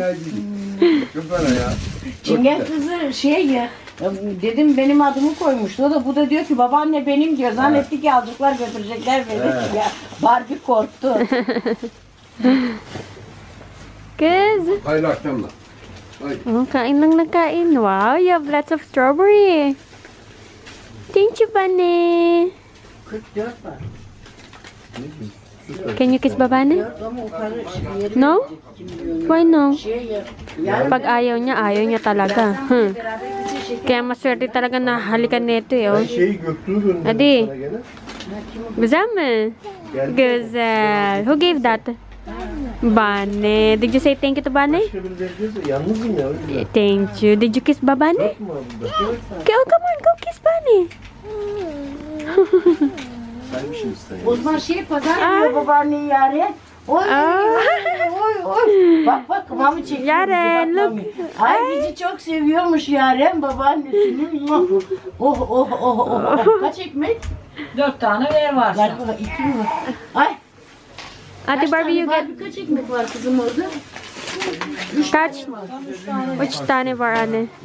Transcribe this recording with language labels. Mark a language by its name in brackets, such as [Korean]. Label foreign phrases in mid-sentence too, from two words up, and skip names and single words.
[Turkish] Çok bana ya. Çingen kızı şey ya. Dedim benim adımı koymuştu. O da bu da diyor ki babaanne benim diyor. Zannetti ki alacaklar götürecekler beni. Ya, Barbie korktu. Kız. Hayırlı akşamlar. Hadi. [Filipino] Oh, kain lang na kain. [English] Wow, you have lots of strawberry. Thank you, Bane. [Turkish] 44 var. [English] Can you kiss babane? [Turkish] 4 ama o karı yeri [English] No? Why no? [Turkish] şey ya. Yarın [Filipino] Pag ayaw niya talaga. [Turkish] beraber bize şeker. [Filipino] Kaya maswerte talaga na halikan nito eh. Oh. [Turkish] Şeyi Göktuğ'u gönderdim Hadi. sana gene. Güzel mi? Güzel. Who gave that? Bane. Did you say thank you to Bane? Başka birileri diyorsa yalnızım ya. O yüzden. [English] Thank you. Did you kiss Babane? [Turkish] Yok mu burada? [English] Okay, oh, come on, go kiss Bane. [Turkish] Saymışsın sen. O zaman şey pazar diyor babaanneyi yare. Oy Aa. oy oy. Bak bak mami çekiyor. Yaren, bizi, bak, [English] look. [Turkish] mami. Ay bizi çok seviyormuş Yaren babaannesinin. Oh oh oh oh oh. Kaç ekmek? 4 tane ver varsa. Galiba 2 mi var? Ay. Ate kaç Barbie, tane [English] you [Turkish] var? [English] get [Turkish] Kaç ekmek var kızım orada? kaç? Which tane var anne?